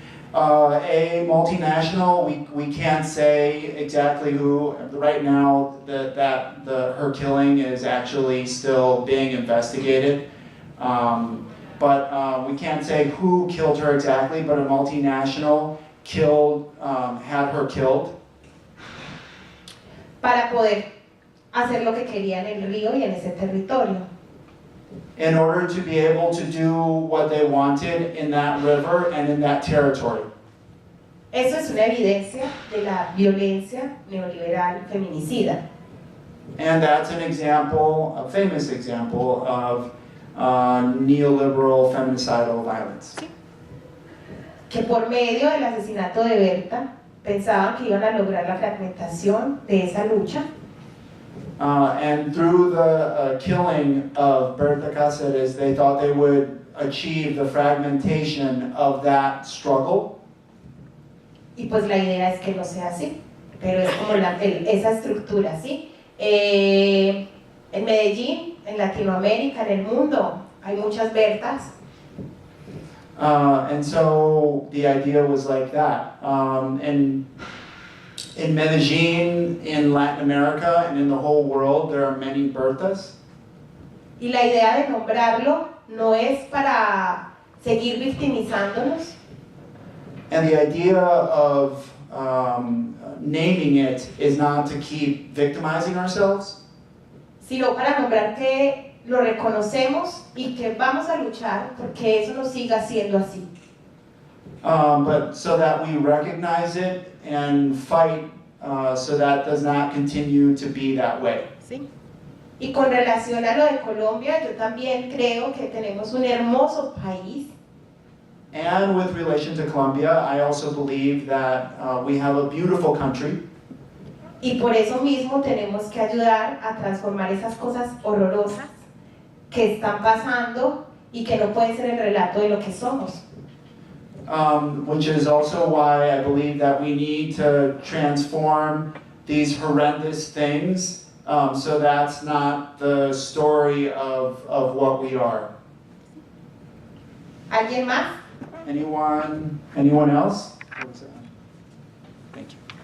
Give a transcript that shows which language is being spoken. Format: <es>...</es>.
<en>A multinational, we can't say exactly who. Right now, her killing is actually still being investigated. But we can't say who killed her exactly, but a multinational had her killed.</en> <es>Para poder hacer lo que quería en el río y en ese territorio.</es> <en>In order to be able to do what they wanted in that river and in that territory.</en> <es>Eso es una evidencia de la violencia neoliberal feminicida.</es> <en>And that's an example, a famous example of neoliberal feminicidal violence.</en> <es>Que por medio del asesinato de Berta pensaban que iban a lograr la fragmentación de esa lucha.</es> <en>And through the killing of Berta Cáceres, they thought they would achieve the fragmentation of that struggle.</en> <es>Y pues la idea es que no sea así, pero es como esa estructura, ¿sí? En Medellín, en Latinoamérica, en el mundo, hay muchas Bertas.</es> <en>And so the idea was like that. And in Medellín, in Latin America, and in the whole world, there are many Bertas.</en> <es>Y la idea de nombrarlo no es para seguir victimizándonos,</es> <en>And the idea of naming it is not to keep victimizing ourselves,</en> <es>sino para nombrar que lo reconocemos y que vamos a luchar porque eso no siga siendo así.</es> <en>but so that we recognize it and fight so that does not continue to be that way.</en> <es>¿Sí? Y con relación a lo de Colombia, yo también creo que tenemos un hermoso país.</es> <en>And with relation to Colombia, I also believe that we have a beautiful country.</en> <es>Y por eso mismo tenemos que ayudar a transformar esas cosas horrorosas que están pasando y que no pueden ser el relato de lo que somos.</es> <en>Which is also why I believe that we need to transform these horrendous things so that's not the story of what we are.</en> <es>¿Alguien más?</es> <en>Anyone else? Thank you.</en>